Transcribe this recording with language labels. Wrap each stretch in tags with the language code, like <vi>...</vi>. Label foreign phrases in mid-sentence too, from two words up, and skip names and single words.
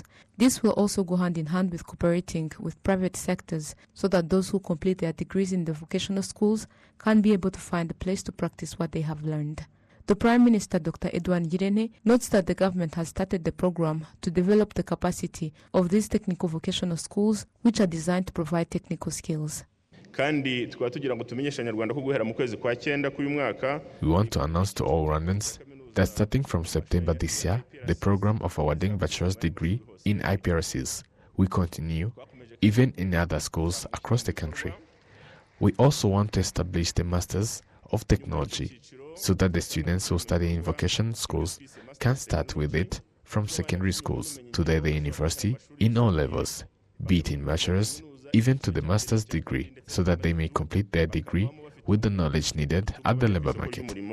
<en>This will also go hand in hand with cooperating with private sectors so that those who complete their degrees in the vocational schools can be able to find a place to practice what they have learned. The Prime Minister, Dr. Edouard Ngirente, notes that the government has started the program to develop the capacity of these technical vocational schools, which are designed to provide technical skills.</en> <rw>kandi tukaba tugira ngo tumenyeshe Abanyarwanda ko guhera mu kwezi kwa 9 k'uyu mwaka.</rw> <en>We want to announce to all Rwandans that starting from September this year, the program of awarding bachelor's degree in IPRCs will continue even in other schools across the country. We also want to establish the Masters of Technology so that the students who study in vocational schools can start with it from secondary schools to the university in all levels, be it in bachelor's, even to the master's degree, so that they may complete their degree with the knowledge needed at the labor market.</en>